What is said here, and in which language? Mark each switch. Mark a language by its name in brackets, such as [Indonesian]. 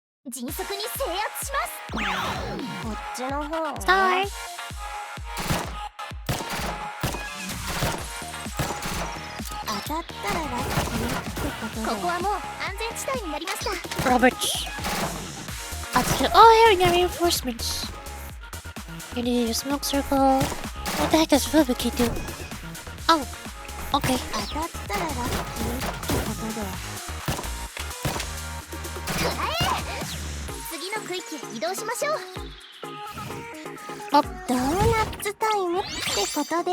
[Japanese] 迅速に制圧しますこっちの方は [English] Star! [Japanese] 当たったらラッキーってことでここはもう安全地帯になりました [English] Roberts. Oh, here we got reinforcements. You need a smoke circle. What the heck does Fubuki do? Oh, okay. [Japanese] 当たったらラッキーってことでくらえ次の区域へ移動しましょう Oh, ドーナツタイムってことで